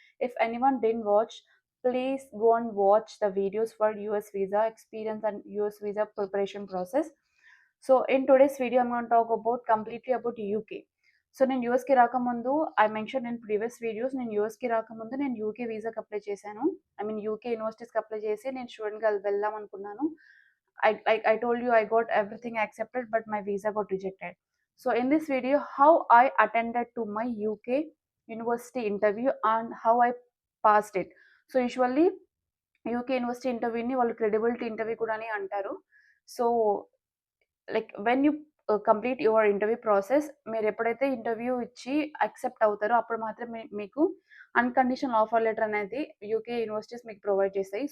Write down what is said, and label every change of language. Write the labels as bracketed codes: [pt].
[en] If anyone didn't watch, please go and watch the videos for US visa experience and US visa preparation process. So in today's video I'm gonna talk about completely about UK. So [te] నేను యూఎస్‌కి రాకముందు [en] I mention in previous videos [te] నేను యూఎస్‌కి రాకముందు నేను UK వీసాకి apply చేశాను. I mean UK యూనివర్సిటీస్‌కి apply చేసి నేను స్టూడెంట్‌గా వెళ్దాం అనుకున్నాను. [en] I told you I got everything accepted but my visa got rejected. So in this video how I attended to my UK university interview and how I passed it. [te] So usually UK university ఇంటర్వ్యూని వాళ్ళు credibility interview కూడా అని అంటారు. So [en] like when you complete your interview process [te] మీరు ఎప్పుడైతే interview ఇచ్చి accept అవుతారో అప్పుడు మాత్రమే మీకు అన్‌కండిషనల్ ఆఫర్ లెటర్ అనేది యూకే యూనివర్సిటీస్ మీకు ప్రొవైడ్ చేస్తాయి.